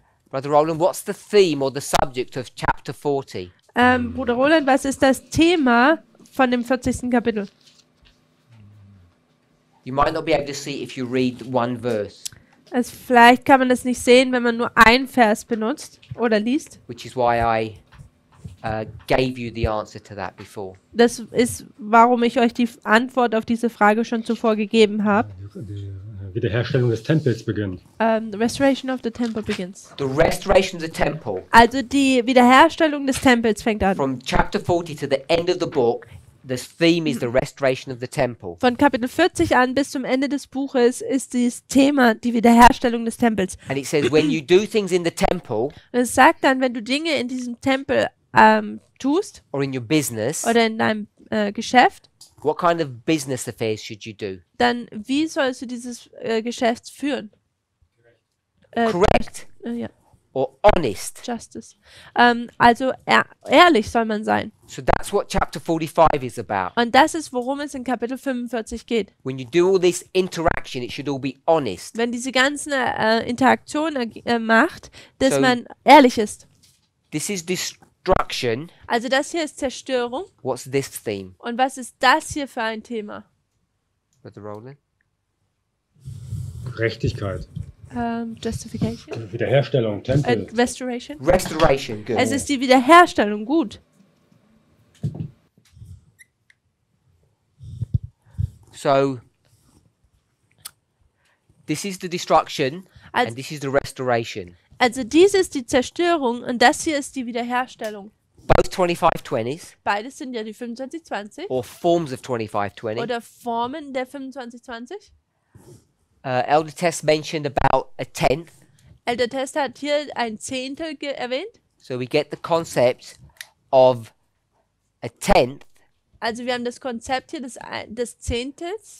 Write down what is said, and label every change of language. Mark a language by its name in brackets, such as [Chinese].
[English] Brother Roland, what's the theme or the subject of chapter 40? [German] Bruder Roland, was ist das Thema von dem 40. Kapitel? [English] You might not be able to see it if you read one verse, [German] Also vielleicht kann man das nicht sehen, wenn man nur einen Vers benutzt oder liest. [English] which is why I gave you the answer to that before. [German] Das ist, warum ich euch die Antwort auf diese Frage schon zuvor gegeben habe. Die Wiederherstellung des Tempels beginnt. [English] The restoration of the temple begins. The restoration of the temple, [German] Also die Wiederherstellung des Tempels fängt an. [English] from chapter 40 to the end of the book, the theme is the restoration of the temple. [German] Von Kapitel 40 an bis zum Ende des Buches ist dieses Thema die Wiederherstellung des Tempels. [English] And it says, when you do things in the temple [German] Und es sagt dann, wenn du Dinge in diesem Tempel tust [English] or in your business, [German] oder in deinem Geschäft, [English] what kind of business affairs should you do? [German] dann wie sollst du dieses Geschäft führen? [English] Correct [German] Ja, [English] or honest? Justice. [German] Also ehrlich soll man sein. [English] So that's what chapter 45 is about. [German] Und das ist, worum es in Kapitel 45 geht. [English] When you do all this interaction, it should all be honest. [German] Wenn diese ganzen Interaktion macht, dass [English] So- [German] man ehrlich ist. [English] This is destruction. [German] Also das hier ist Zerstörung. [English] What's this theme, [German] Und was ist das hier für ein Thema? [English] Brother Roland? [German] Gerechtigkeit. [English] Justification? [German] Wiederherstellung, Tempel. [English] Restoration? Restoration, good. [German] Es ist die Wiederherstellung, gut. [English] So, this is the destruction, [German] Als- [English] and this is the restoration. [German] Also dies ist die Zerstörung und das hier ist die Wiederherstellung. [English] Both 2520s, [German] Beides sind ja die 2520 [English] or forms of 2520. [German] oder Formen der 2520. [English] Elder Tess mentioned about a tenth. [German] Elder Tess hat hier ein Zehntel erwähnt. [English] So we get the concept of a tenth [German] Also wir haben das Konzept hier des Zehntels